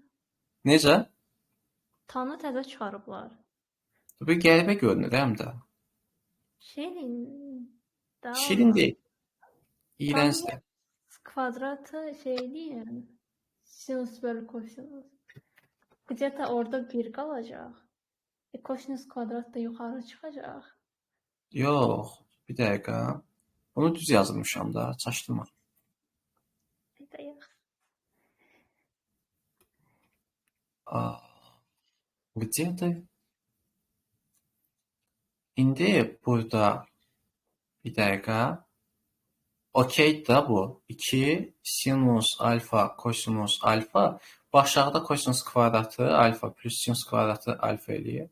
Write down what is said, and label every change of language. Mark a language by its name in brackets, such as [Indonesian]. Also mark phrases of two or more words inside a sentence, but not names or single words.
[Azerbaijani] Necə? Tanı təzə çıxarıblar. Bu qəribə görünür həm də. Şirin. Şirin deyil. İğrəncdir. [Turkish] Kvadratı şey değil. Sinüs bölü kosinüs. [Azerbaijani] Где-то orada 1 qalacaq. Kosinüs kvadrat da yuxarı çıxacaq. Yox, bir dəqiqə. Bunu düz yazmışam da, çaşdırma. Где-то İndi burada bir dəqiqə. Okey da bu. 2 sinus alfa kosinus alfa. Başlıqda kosinus kvadratı alfa plus sinus kvadratı alfa eləyir.